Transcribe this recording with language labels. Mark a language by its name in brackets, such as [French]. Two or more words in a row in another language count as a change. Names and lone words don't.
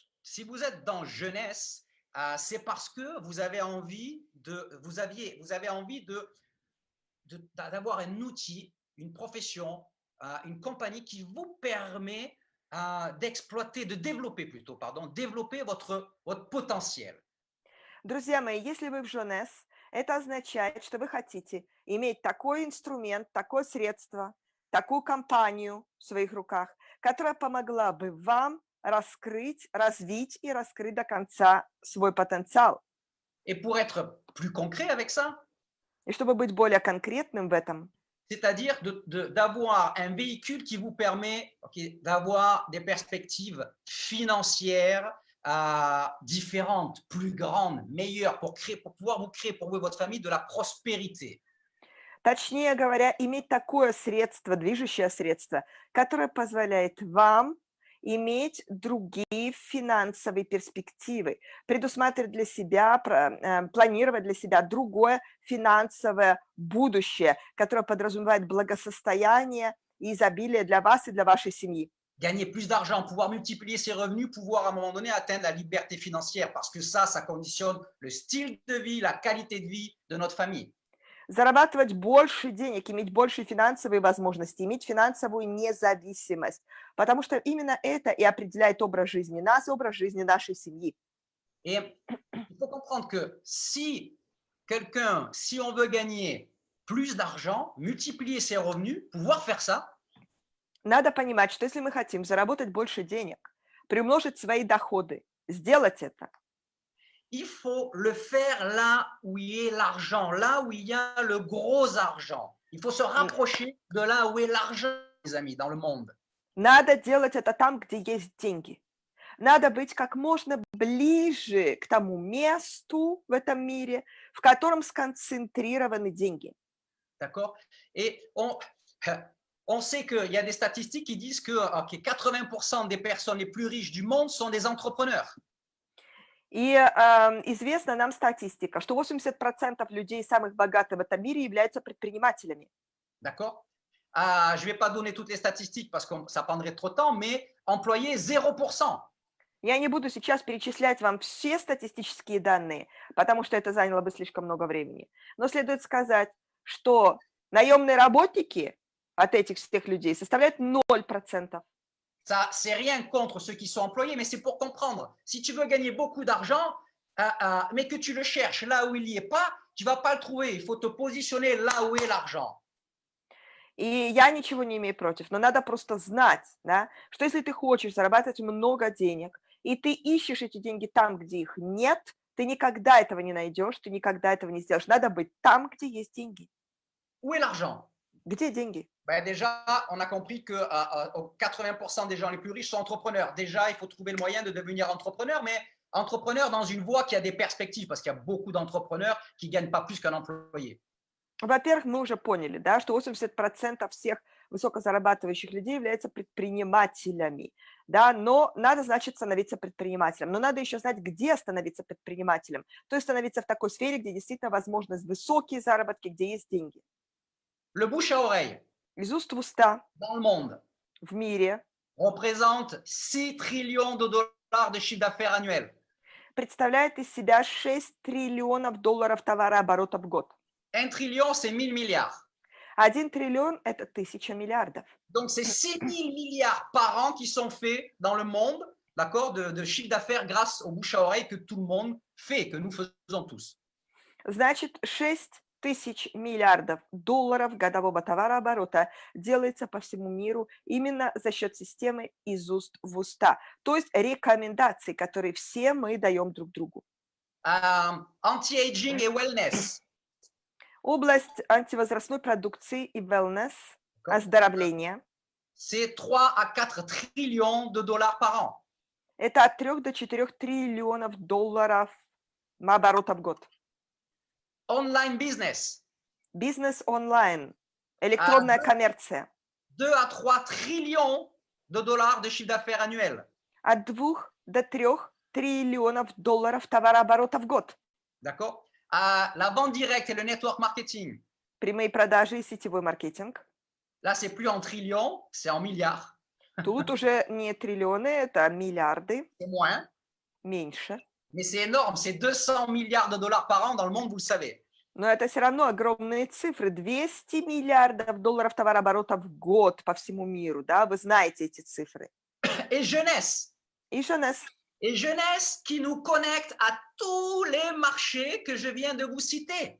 [French] si vous êtes dans jeunesse, c'est parce que vous avez envie d'avoir un outil, une profession, une compagnie qui vous permet d'exploiter, de développer plutôt, pardon, développer votre potentiel. [Russian] Друзья мои, если вы в Жонес, это означает, что вы хотите иметь такой инструмент, такое средство, такую компанию в своих руках, которая помогла бы вам раскрыть, развить и раскрыть до конца свой потенциал. [French] Et pour être plus concret avec ça, [Russian] И чтобы быть более конкретным в этом, [French] c'est-à-dire d'avoir un véhicule qui vous permet d'avoir des perspectives financières différentes, plus grandes, meilleures, pour pouvoir vous créer pour vous et votre famille de la prospérité. [Russian] точнее говоря, иметь такое средство, движущее средство, которое позволяет вам иметь другие финансовые перспективы, предусматривать для себя, планировать для себя другое финансовое будущее, которое подразумевает благосостояние и изобилие для вас и для вашей семьи. [French] Gagner plus d'argent, pouvoir multiplier ses revenus, pouvoir à un moment donné atteindre la liberté financière, parce que ça conditionne le style de vie, la qualité de vie de notre famille. [Russian] Зарабатывать больше денег, иметь больше финансовые возможности, иметь финансовую независимость, потому что именно это и определяет образ жизни нас, образ жизни нашей семьи. [French] Et il faut comprendre que si on veut gagner plus d'argent, multiplier ses revenus, pouvoir faire ça, [Russian] Надо понимать, что если мы хотим заработать больше денег, приумножить свои доходы, сделать это, [French] il faut le faire là où il y a l'argent, là où il y a le gros argent. Il faut se rapprocher de là où est l'argent, les amis, dans le monde. [Russian] надо делать это там, где есть деньги. Надо быть как можно ближе к тому месту в этом мире, в котором сконцентрированы деньги. [French] D'accord? Et on sait qu'il y a des statistiques qui disent que 80% des personnes les plus riches du monde sont des entrepreneurs. [Russian] И известна нам статистика, что 80% людей самых богатых в этом мире являются предпринимателями. [French] D'accord? Je ne vais pas donner toutes les statistiques parce que ça prendrait trop de temps, mais employés 0%. [Russian] Я не буду сейчас перечислять вам все статистические данные, потому что это заняло бы слишком много времени. Но следует сказать, что наемные работники от этих всех людей составляют 0%. [French] Ça, c'est rien contre ceux qui sont employés, mais c'est pour comprendre. Si tu veux gagner beaucoup d'argent, mais que tu le cherches là où il n'y est pas, tu ne vas pas le trouver. Il faut te positionner là où est l'argent. [Russian] И я ничего не имею против, но надо просто знать, да, что если ты хочешь зарабатывать много денег, и ты ищешь эти деньги там, где их нет, ты никогда этого не найдешь, ты никогда этого не сделаешь. Надо быть там, где есть деньги. [French] Où est l'argent? [Russian] Где деньги? [French] Ben déjà, on a compris que 80% des gens les plus riches sont entrepreneurs. Déjà, il faut trouver le moyen de devenir entrepreneur, mais entrepreneur dans une voie qui a des perspectives, parce qu'il y a beaucoup d'entrepreneurs qui ne gagnent pas plus qu'un employé. [Russian] Во-первых, мы уже поняли, да, что 80% всех высокозарабатывающих людей являются предпринимателями, да, но надо, значит, становиться предпринимателем. Но надо еще знать, где становиться предпринимателем. То есть становиться в такой сфере, где действительно возможны высокие заработки, где есть деньги. [French] Le bouche à oreille [Russian] Из уст в уста [French] dans le monde [Russian] в мире [French] représente 6 trillions de dollars de chiffre d'affaires annuel. [Russian] представляет из себя 6 триллионов долларов товарооборота в год. [French] 1 trillion, c'est 1000 milliards. [Russian] 1 триллион – это 1000 миллиардов. [French] Donc, c'est 6 000 milliards par an qui sont faits dans le monde, d'accord, de chiffre d'affaires grâce au bouche à oreille que tout le monde fait, que nous faisons tous. [Russian] Значит, 6000 миллиардов долларов годового товарооборота делается по всему миру именно за счет системы из уст в уста, то есть рекомендаций, которые все мы даем друг другу. [French] Anti-aging et wellness. [Russian] Область антивозрастной продукции и wellness, оздоровления, [French] c'est 3 à 4 trillions de dollars par an. [Russian] Это от 3 до 4 триллионов долларов оборота в год. [English] Online business. [Russian] Бизнес онлайн, электронная коммерция. [French] 2 à 3 trillions de dollars de chiffre d'affaires annuel. [Russian] От 2 до 3 триллионов долларов товарооборота в год. [French] D'accord? La vente directe et le [English] network marketing. [Russian] Прямые продажи и сетевой маркетинг. [French] Là, c'est plus en trillions, c'est en milliards. [Russian] Тут уже не триллионы, это миллиарды. [French] C'est moins. [Russian] меньше. [French] Mais c'est énorme, c'est 200 milliards de dollars par an dans le monde, vous le savez. [Russian] Но это все равно огромные цифры. 200 миллиардов долларов товарооборота в год по всему миру, да, вы знаете эти цифры. [French] Et jeunesse. [Russian] И jeunesse. [French] Et jeunesse qui nous connecte à tous les marchés que je viens de vous citer.